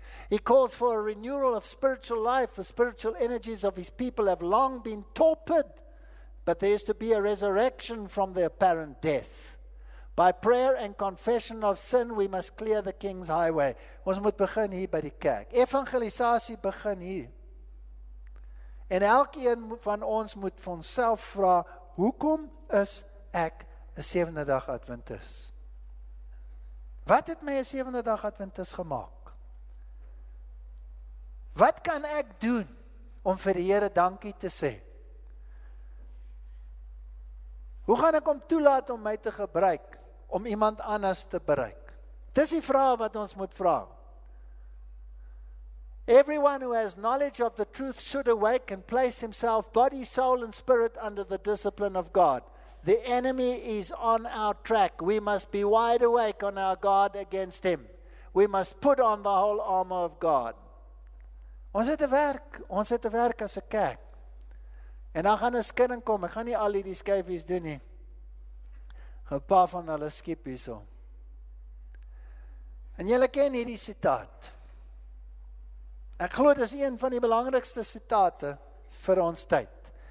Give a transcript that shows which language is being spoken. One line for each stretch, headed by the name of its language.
English: He calls for a renewal of spiritual life. The spiritual energies of His people have long been torpid, but there is to be a resurrection from the apparent death. By prayer and confession of sin, we must clear the King's highway.
Afrikaans: Ons moet begin hier by die kerk. Evangelisasie begin hier. En elkeen van ons moet vir onsself vra, hoekom is ek 'n 7de dag Adventis? Wat het my 'n 7de dag Adventis gemaak? Wat kan ek doen om vir die Here dankie te sê? Hoe gaan ek hom toelaat om my te gebruik, om iemand anders te bereik? Dis die vraag wat ons moet vra.
English: Everyone who has knowledge of the truth should awake and place himself, body, soul, and spirit under the discipline of God. The enemy is on our track. We must be wide awake on our guard against him. We must put on the whole armor of God.
Afrikaans: Ons het 'n werk as 'n kerk. En dan gaan 'n skudding kom. Ek gaan nie al hierdie skyfies doen nie. 'n Paar van hulle skiep hierso. En julle ken hierdie sitaat. Ek glo dit is een van die belangrikste sitate vir ons tyd.